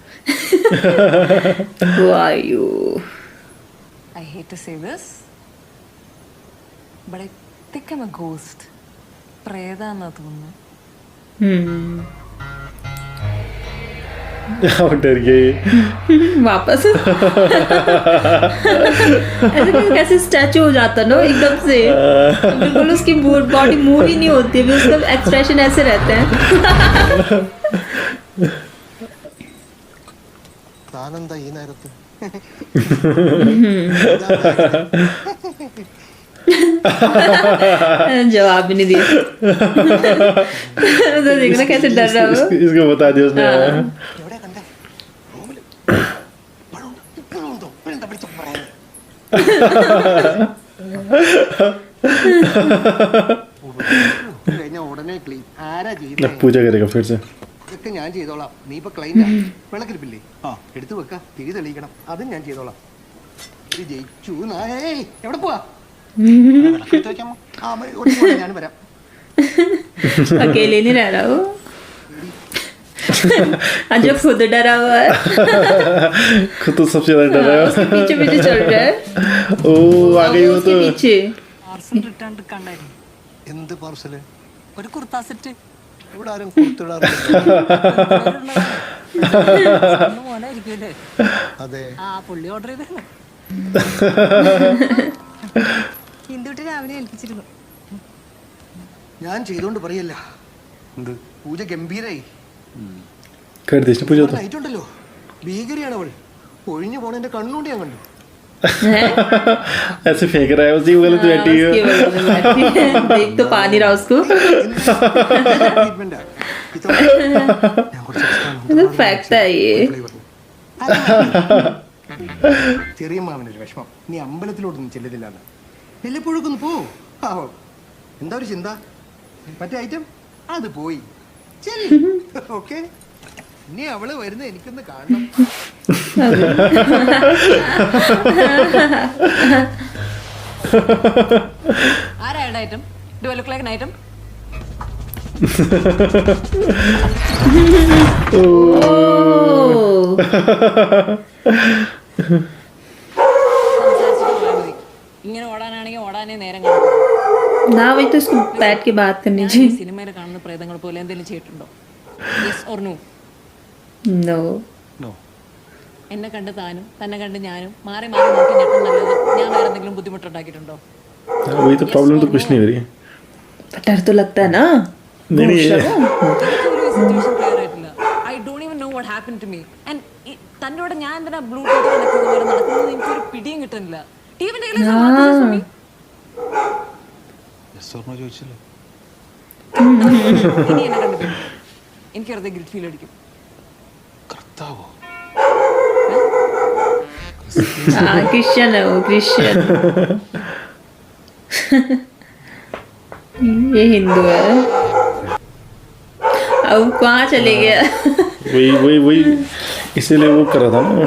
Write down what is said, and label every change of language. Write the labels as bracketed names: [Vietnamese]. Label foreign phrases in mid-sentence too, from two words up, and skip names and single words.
[Malayalam] വായു. [English] I hate to say this, but I think I'm a ghost. [Malayalam] പ്രേതാന്നാ തോന്നുന്നു. [Hindi] डर गए वापस ऐसे कैसे स्टैचू हो जाता ना एकदम से, बिल्कुल उसकी [English] body move [Hindi] ही नहीं होती है, उसका एक्सप्रेशन ऐसे रहते हैं. [Malayalam] താനെന്താ ഈ നേരത്ത്? [Hindi] जवाब भी नहीं दिया. तो देखना कैसे डर रहा हो. इसको बता दिया उसने. [Malayalam] എവിടെ കണ്ടേ? റൂമില്. കഴിഞ്ഞ ഉടനെ ക്ലീൻ. ആരാ ചെയ്തേ? [Hindi] पूजा करेगा फिर से. [Malayalam] ഇതൊക്കെ ഞാൻ ചെയ്തോളാം. നീ ഇപ്പൊ ക്ലൈന്റാ. വിളക്കിരിപ്പില്ലേ? എടുത്തു വെക്ക. തിരി തെളിയിക്കണം. അതും ഞാൻ ചെയ്തോളാം. ഇത് ജയിച്ചു. ഏയ്, എവിടെ പോവാ? വിളക്കെടുത്ത് വെക്കാമോ? ഞാൻ വരാം. [Hindi] अकेले नहीं रह रहा हो. जो खुद डरा हुआ है, खुद तो सबसे ज्यादा डर रहा है. उसके पीछे पीछे चल रहा है. ओ आ गई वो उसके तो. पीछे [Malayalam] പാർസൽ റിട്ടേൺ കണ്ടായിരുന്നു. എന്ത് പാർസല്? ഒരു കുർത്താ സെറ്റ്. ഇവിടെ ആരും കൊടുത്തിടാറില്ല. മോനായിരിക്കുമല്ലേ? അതെ. ആ പുള്ളി ഓർഡർ ചെയ്തല്ലോ. ഹിന്ദുട്ടി രാവിലെ ഏൽപ്പിച്ചിരുന്നു. ഞാൻ ചെയ്തോണ്ട് പറയല്ല. എന്ത്? പൂജ ഗംഭീരായി. [Hindi] कर दी इसने पूजा तो. [Malayalam] നൈറ്റ് ഉണ്ടല്ലോ, ഭീകരിയാണ് അവൾ. ഒഴിഞ്ഞു പോണ എന്റെ കണ്ണുകൊണ്ട് ഞാൻ കണ്ടു. [Hindi] ऐसे फेंक रहा है उसी गलत बैठी है. उसके बगल में बैठी है. देख तो पा नहीं रहा उसको. [Malayalam] ട്രീറ്റ്മെന്റാ. ഞാൻ കുറച്ച് extra ഇത് ഫാക്ട് ആയി. ചെറിയ മാമനൊരു വിഷമം, നീ അമ്പലത്തിലോട്ടൊന്നും ചെല്ലുന്നില്ലാന്ന്. വല്ലപ്പോഴൊക്കെ പോ. ആവോ, എന്താ ഒരു ചിന്ത? മറ്റേ ഐറ്റം അത് പോയി. ഓക്കെ, ഇനി അവള് വരുന്ന എനിക്കൊന്ന് കാണണം. ആരാണ് ഐറ്റം? [English] do I look like an item? [Malayalam] ഇങ്ങനെ ഓടാനാണെങ്കിൽ ഓടാനേ നേരം കാണും. [Hindi] ना वही तो इसको बैठ के बात करनी चाहिए. [Malayalam] സിനിമയിൽ കാണുന്ന പ്രേതങ്ങൾ പോലെ എന്തെങ്കിലും ചെയ്തിട്ടുണ്ടോ? [English] yes or no? No. നോ. [Malayalam] എന്നെ കണ്ട് താനും തന്നെ കണ്ട് ഞാനും മാറി മാറി നോക്കി ഞെട്ടുന്നല്ലാതെ ഞാൻ വേറെ എന്തെങ്കിലും ബുദ്ധിമുട്ടുണ്ടാക്കിയിട്ടുണ്ടോ? [Hindi] वही तो प्रॉब्लम तो कुछ नहीं हो रही है. डर तो लगता है ना. नहीं नहीं [Malayalam] എനിക്ക് ഒരു [English] situation clear [Malayalam] ആയിട്ടില്ല. [English] I don't even know what happen to me. [Malayalam] ആൻഡ് തൻ്റെ കൂടെ ഞാൻ എന്തിനാ [English] bluetooth connect [Malayalam] പോലെ നടക്കുന്നത് എനിക്കൊരു പിടിയും കിട്ടുന്നില്ല. ഈവൻ [English] yes or no [Malayalam] ചോദിച്ചില്ലേ? ഇനി എന്നെ കണ്ടു എനിക്ക് വെറുതെ [English] guilt feel [Malayalam] അടിക്കും. കർത്താവോ? [Hindi] क्रिश्चियन है वो, क्रिश्चियन. ये हिंदू है. अब कहाँ चले गया? वही वही वही इसीलिए वो कर रहा था ना.